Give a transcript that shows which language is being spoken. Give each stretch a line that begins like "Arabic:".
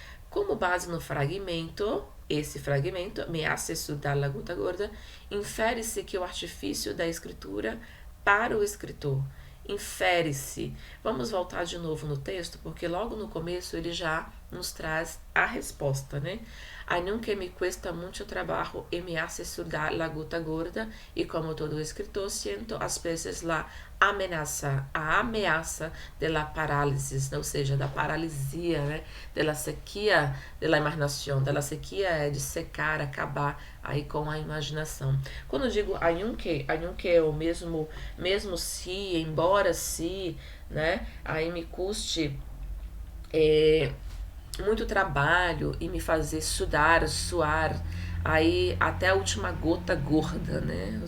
Portuguese: Como base no fragmento, esse fragmento,
Spanish: Me hace sudar la gota gorda,
Portuguese: infere-se que o artifício da escritura para o escritor. Infere-se. Vamos voltar de novo no texto, porque logo no começo ele já nos traz a resposta, né?
Spanish: Aunque me cuesta mucho trabajo y me hace sudar la gota gorda, y como todo escritor siento
Portuguese: às vezes a ameaça
Spanish: de la parálisis,
Portuguese: ou seja, da paralisia, né?
Spanish: De la sequia de la imaginación, de la sequia
Portuguese: é de secar, acabar aí com a imaginação. Quando eu digo aunque é o mesmo se, embora se, né? Aí me custe muito trabalho e me fazer suar, aí até a última gota gorda, né?